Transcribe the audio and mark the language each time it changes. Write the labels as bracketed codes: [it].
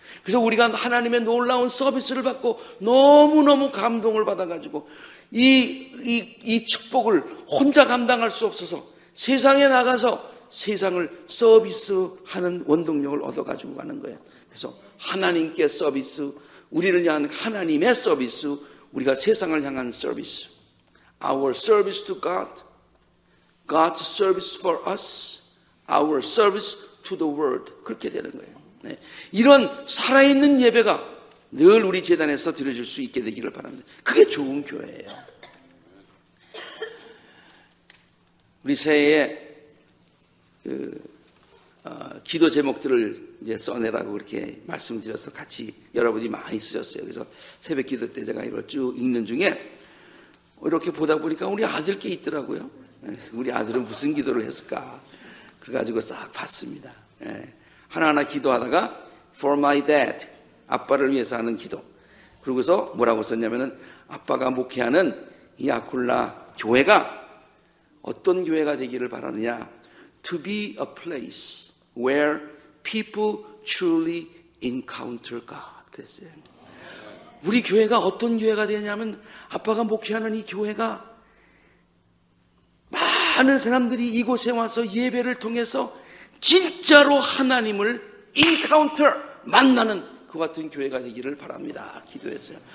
[ko] 그래서 우리가 하나님의 놀라운 서비스를 받고 너무너무 감동을 받아가지고 이 축복을 혼자 감당할 수 없어서 세상에 나가서 세상을 서비스하는 원동력을 얻어가지고 가는 거예요. 그래서 하나님께 서비스, 우리를 향한 하나님의 서비스, 우리가 세상을 향한 서비스. [en] Our service to God, God's service for us, our service to the world. [ko] 그렇게 되는 거예요. 네. 이런 살아있는 예배가 늘 우리 재단에서 드려질 수 있게 되기를 바랍니다. 그게 좋은 교회예요. 우리 새해에 기도 제목들을 이제 써내라고 그렇게 말씀드려서 같이 여러분이 많이 쓰셨어요. 그래서 새벽 기도 때 제가 이걸 쭉 읽는 중에 이렇게 보다 보니까 우리 아들 게 있더라고요. 그래서 우리 아들은 무슨 기도를 했을까? 그래가지고 싹 봤습니다. 하나하나 기도하다가 [en] For my dad, [ko] 아빠를 위해서 하는 기도. 그러고서 뭐라고 썼냐면은 아빠가 목회하는 이 아콜라 교회가 어떤 교회가 되기를 바라느냐? [en] To be a place where people truly encounter God. [ko] 그랬어요. 우리 교회가 어떤 교회가 되냐면 아빠가 목회하는 이 교회가 많은 사람들이 이곳에 와서 예배를 통해서 진짜로 하나님을 encounter, 만나는 그 같은 교회가 되기를 바랍니다. 기도했어요.